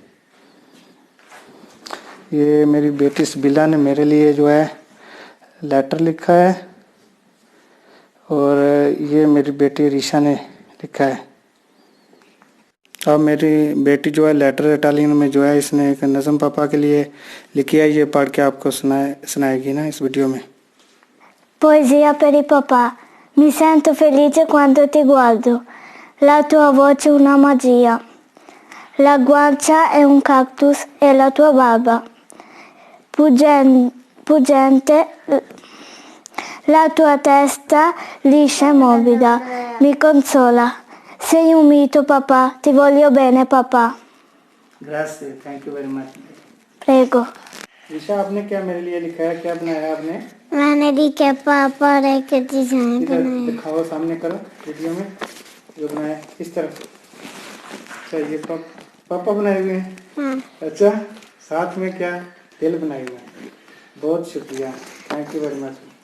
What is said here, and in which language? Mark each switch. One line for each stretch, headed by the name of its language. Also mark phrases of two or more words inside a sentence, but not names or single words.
Hindi: ये मेरी बेटी सबीला ने मेरे लिए जो है लेटर लिखा है, और ये मेरी बेटी रीशा ने लिखा है। अब मेरी बेटी जो है लेटर इटालियन में जो है इसने एक नज़म पापा के लिए लिखी है, ये पढ़ के आपको सुनाएगी ना इस वीडियो में।
Italian: Poesia per il papà. Mi sento felice quando ti guardo. La tua voce è una magia. La guancia è un cactus e la tua barba puggente. La tua testa liscia e morbida mi consola. Sei un mito papà, ti voglio bene papà. Grazie,
English: thank you very much.
Italian: Prego.
Hindi: ईशा, आपने क्या मेरे लिए लिखा है, क्या बनाया आपने? मैंने लिखा पापा और एक डिजाइन इधर बनाई। दिखाओ, सामने करो वीडियो में जो बनाया इस तरफ। अच्छा, ये पापा बनाए हुए हैं। हाँ। अच्छा, साथ में क्या दिल बनाए हुए हैं। बहुत शुक्रिया,
English: thank you very much.